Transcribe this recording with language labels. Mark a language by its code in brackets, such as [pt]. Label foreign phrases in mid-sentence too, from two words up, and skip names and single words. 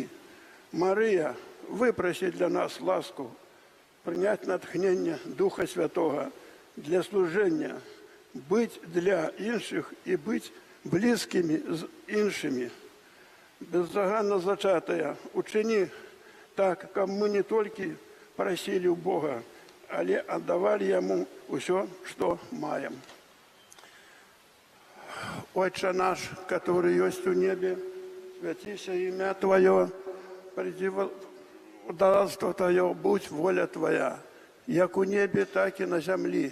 [be] Марыя выпрасіць для нас ласку, прыняць натхненне Духа Святого для служэння, быць для іншых і быць блізкімі з іншымі. Бездоганна зачатая, учыні так, каб мы не толькі прасілі ў Бога, але аддавалі Яму ўсё, што маем. [ru] Отче наш, который есть у небе, святися имя Твое, приди царство Твое, будь воля Твоя, [be] як у небе, [ru] так и на земле.